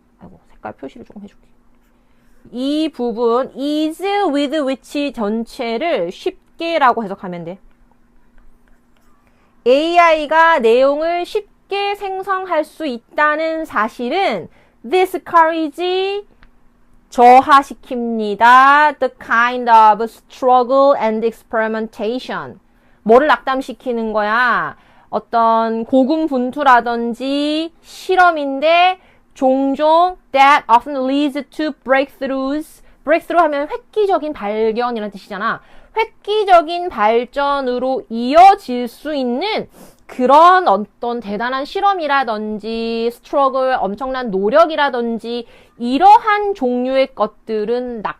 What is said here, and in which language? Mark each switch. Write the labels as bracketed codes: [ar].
[ko] 아이고, 색깔 표시를 조금 해줄게. 이 부분 is with which 전체를 쉽게라고 해석하면 돼. AI가 내용을 쉽게 생성할 수 있다는 사실은 discourage 저하시킵니다. [en] The kind of struggle and experimentation. [ko] 뭐를 낙담시키는 거야? 어떤 고군분투라든지 실험인데 종종 [en] that often leads to breakthroughs. [ko] breakthrough 하면 획기적인 발견이라는 뜻이잖아. 획기적인 발전으로 이어질 수 있는 그런 어떤 대단한 실험이라든지 스트러글, 엄청난 노력이라든지 이러한 종류의 것들은